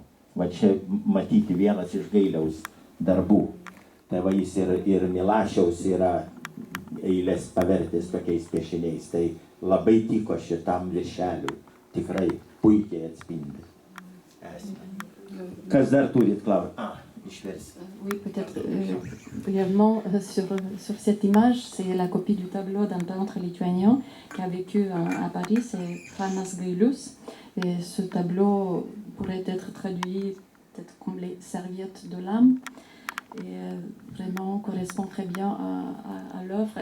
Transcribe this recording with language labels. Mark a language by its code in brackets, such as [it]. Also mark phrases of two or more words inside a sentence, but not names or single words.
[lt] Va čia matyti vienas iš Gailiaus darbų. Tai va jis ir Milašiaus yra eilės pavertęs tokiais piešiniais. Tai labai tiko šitam viršeliui. Tikrai puikiai atspindi. Kas dar turit klausimą? [fr] Oui, peut-être brièvement sur cette image, c'est la copie du tableau d'un peintre lituanien qui a vécu à Paris, c'est Pranas Gailius. Et ce tableau pourrait être traduit peut-être comme les serviettes de l'âme et vraiment correspond très bien à l'œuvre.